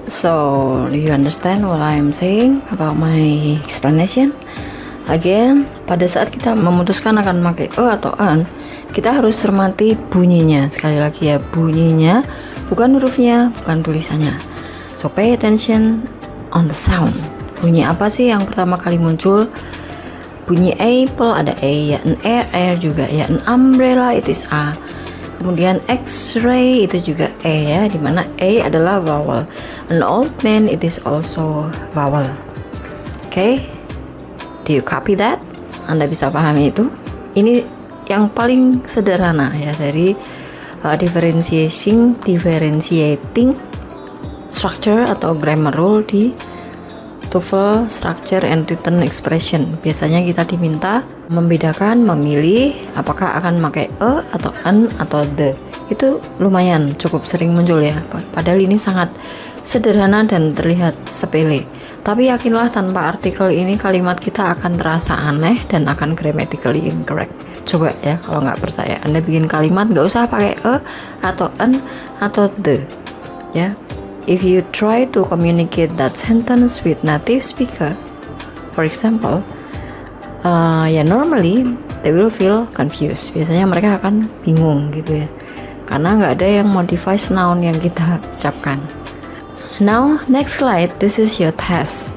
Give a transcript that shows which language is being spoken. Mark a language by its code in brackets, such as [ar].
[en] So, do you understand what I'm saying about my explanation? [id] Again, pada saat kita memutuskan akan memakai e atau an, kita harus cermati bunyinya. Sekali lagi ya, bunyinya, bukan hurufnya, bukan tulisannya. [en] So, pay attention on the sound. [id] Bunyi apa sih yang pertama kali muncul? Bunyi apple ada E ya, an air juga ya, [en] an umbrella it is A. [id] Kemudian X-ray itu juga E ya, dimana E adalah vowel. [en] An old man it is also vowel. Okay, do you copy that? [id] Anda bisa pahami itu? Ini yang paling sederhana ya dari differentiating structure atau grammar rule di TOEFL Structure and Written Expression. Biasanya kita diminta membedakan, memilih apakah akan pakai atau an atau the. Itu lumayan cukup sering muncul ya. Padahal ini sangat sederhana dan terlihat sepele. Tapi yakinlah tanpa artikel ini kalimat kita akan terasa aneh dan akan [en] grammatically incorrect. [id] Coba ya kalau nggak percaya, Anda bikin kalimat nggak usah pakai atau an atau the ya. [en] If you try to communicate that sentence with native speaker, for example, normally they will feel confused. [id] Biasanya mereka akan bingung gitu ya, karena nggak ada yang modified noun yang kita ucapkan. [en] Now, next slide, this is your test.